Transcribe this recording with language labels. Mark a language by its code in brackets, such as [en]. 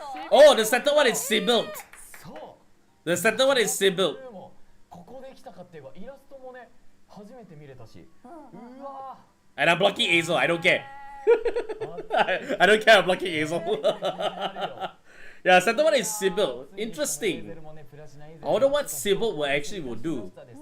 [en] Oh, the second one is Sibylt. [ja] そう [en] The second one is Sibylt. [ja] ここで来たかっていうかイラストもね初めて見れたし、うわ [en] And I'm blocking Azel. I don't care. I don't care. I'm blocking Azel. Yeah, second one is Sibyl. Interesting. I wonder what Sibyl will actually will do.